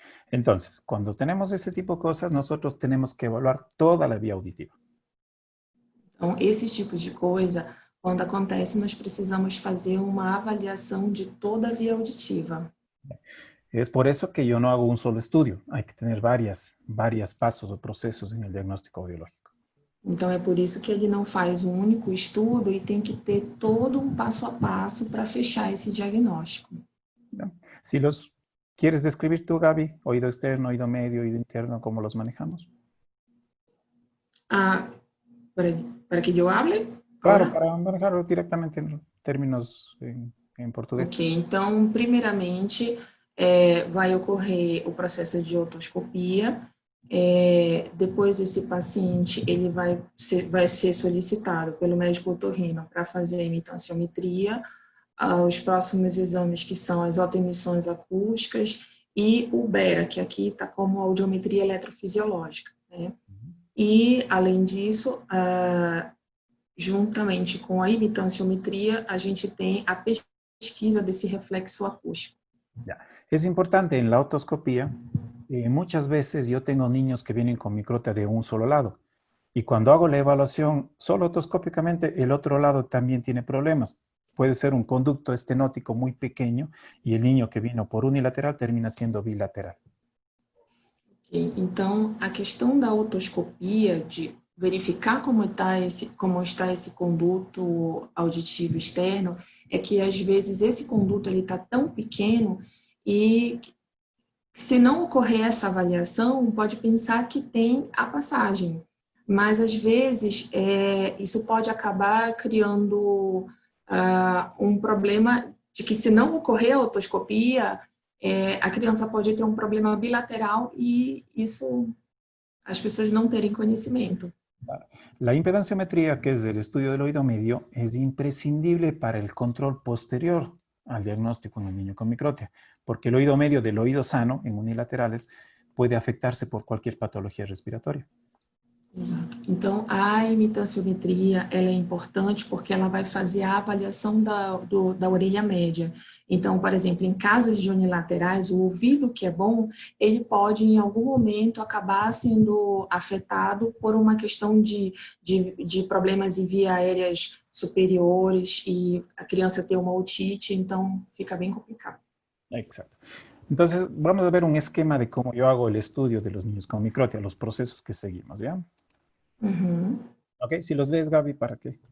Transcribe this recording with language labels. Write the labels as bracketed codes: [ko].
[es] Entonces, cuando tenemos ese tipo de cosas, nosotros tenemos que evaluar toda la vía auditiva. [pt] Então, esses tipos de coisa, quando acontece, nós precisamos fazer uma avaliação de toda a via auditiva. [es] Es por eso que yo no hago un solo estudio. Hay que tener varias pasos o procesos en el diagnóstico audiológico. [pt] Então, é por isso que ele não faz um único estudo e tem que ter todo um passo a passo para fechar esse diagnóstico. [es] Si los quieres describir tú, Gaby, oído externo, oído medio, oído interno, ¿cómo los manejamos? Para que eu hable? Claro, Ahora? para manejarlo directamente en términos en portugués. [pt] Ok, então, primeiramente, vai ocorrer o processo de otoscopia. Depois, esse paciente ele vai ser solicitado pelo médico otorrino para fazer a imitanciometria, os próximos exames que são as autoemissões acústicas e o BERA, que aqui está como audiometria eletrofisiológica, né? E, além disso, juntamente com a imitanciometria, a gente tem a pesquisa desse reflexo acústico. [es] Es importante en la otoscopía, muchas veces yo tengo niños que vienen con microtia de un solo lado y cuando hago la evaluación solo otoscópicamente, el otro lado también tiene problemas. Puede ser un conducto estenótico muy pequeño y el niño que vino por unilateral termina siendo bilateral. [pt] Então, a questão da otoscopia, de verificar como está esse conduto auditivo externo, é que às vezes esse conduto está tão pequeno e se não ocorrer essa avaliação, pode pensar que tem a passagem, mas às vezes isso pode acabar criando um problema de que se não ocorrer a otoscopia, a criança pode ter um problema bilateral e isso as pessoas não terem conhecimento. [es] La impedanciometría, que es el estudio del oído medio, es imprescindible para el control posterior al diagnóstico en el niño con microtia, porque el oído medio del oído sano, en unilaterales, puede afectarse por cualquier patología respiratoria. [pt] Exato. Então, a imitanciometria ela é importante porque ela vai fazer a avaliação da orelha média. Então, por exemplo, em casos de unilaterais, o ouvido que é bom, ele pode, em algum momento, acabar sendo afetado por uma questão de problemas em vias aéreas superiores e a criança ter uma otite, então fica bem complicado. [es] Exacto. Entonces, vamos a ver un esquema de cómo yo hago el estudio de los niños con microtia, los procesos que seguimos, ¿ya? Uhum. Ok, si los lees, Gaby, ¿para qué?